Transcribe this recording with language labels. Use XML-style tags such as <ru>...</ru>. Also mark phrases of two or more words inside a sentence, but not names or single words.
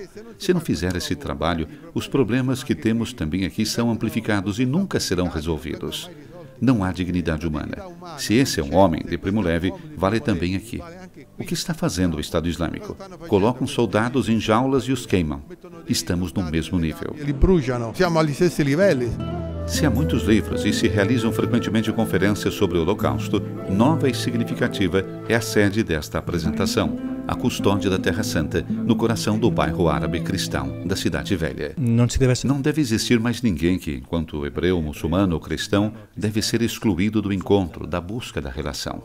<pt>Se não fizer esse trabalho, os problemas que temos também aqui são amplificados e nunca serão resolvidos. Não há dignidade humana. Se esse é um homem de primo leve, vale também aqui. O que está fazendo o Estado Islâmico? Colocam soldados em jaulas e os queimam. Estamos no mesmo nível.</pt> <it>Li bruciano. Siamo agli stessi livelli.</it> <pt>Se há muitos livros e se realizam frequentemente conferências sobre o Holocausto, nova e significativa é a sede desta apresentação, a Custódia da Terra Santa, no coração do bairro árabe cristão da Cidade Velha. Não deve existir mais ninguém que, enquanto hebreu, muçulmano ou cristão, deve ser excluído do encontro, da busca da relação.</pt>